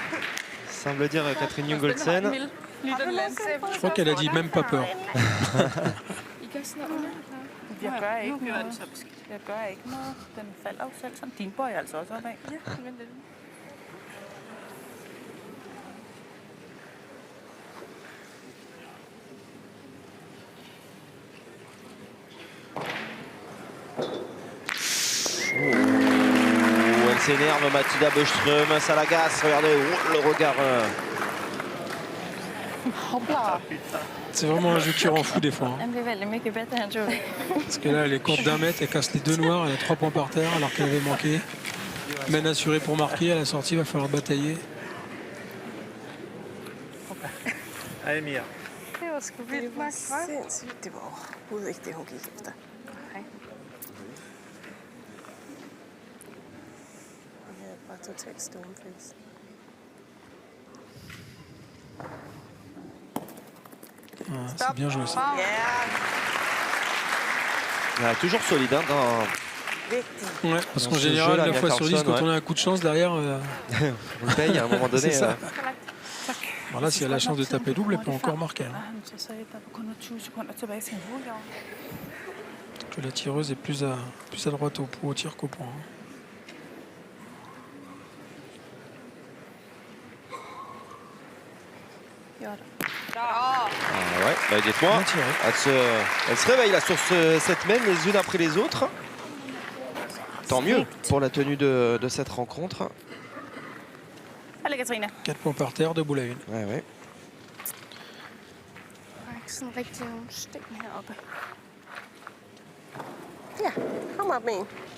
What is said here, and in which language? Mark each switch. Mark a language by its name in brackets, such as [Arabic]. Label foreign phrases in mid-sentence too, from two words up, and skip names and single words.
[French] Semble dire Catherine Jungelsen. Je crois qu'elle a dit même pas peur. [Danish] Jeg gør ikke noget. Jeg gør ikke noget. Den falder jo selv sådan. Din bøjer altså også opad. Ja, [French] Elle s'énerve, Mathilda Bøstrøm, ça l'agace. Regardez le regard. C'est vraiment un jeu qui rend fou des fois. Hein. [Swedish] Den blir väldigt mycket bättre än jag trodde. [French] Parce que là, elle est courte d'1 mètre, elle casse les 2 noirs, elle a 3 points par terre alors qu'elle avait manqué. Mène assurée pour marquer, à la sortie, il va falloir batailler. Allez, Mia. [Danish] Det var sgu vildt, Det var Max. sindssygt. Det var overhovedet ikke det, hun gik efter. Nej. Hun havde bare totalt stoneface. [French] Ouais, c'est bien joué ça. [Danish] Ja, [French] Toujours solide hein, dans... [Danish] vigtigt. [French] Ouais, parce Dans qu'en ce général, jeu-là, 9 fois sur 10, Carlson, quand on a un coup de chance derrière, On le paye à un moment donné. c'est ça. Bon, là, si elle a la chance de taper double, elle peut encore marquer. Hein. [Danish] han så sagde, der var kun 20 sekunder tilbage til en hovedgave. [French] Que la tireuse est plus à droite au tir qu'au point. Hein. Ah ouais, bah, dites-moi, Bien tiré. elle se réveille là sur cette main les unes après les autres. Tant mieux pour la tenue de cette rencontre. Allez, Katrine. 4 points par terre, 2 boules à 1. Ouais, ouais. [Danish] Der er ikke sådan rigtig nogen sten heroppe. Ja, kom op med en.